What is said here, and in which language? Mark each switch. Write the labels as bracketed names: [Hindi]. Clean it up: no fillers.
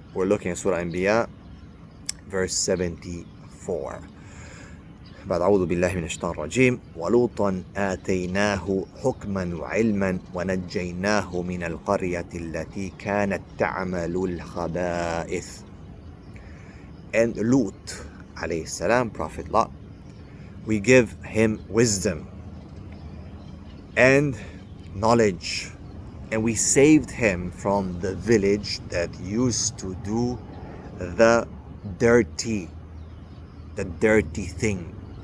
[English] We're looking at Surah Anbiya, verse 74. [Arabic] بعد أعوذ بالله من الشيطان الرجيم ولوطا آتيناه حكما وعلما ونجيناه من القرية التي كانت تعمل الخبائث. [English] And Lut alayhi salam, Prophet Lot, we give him wisdom and knowledge, and we saved him from the village that used to do the dirty thing.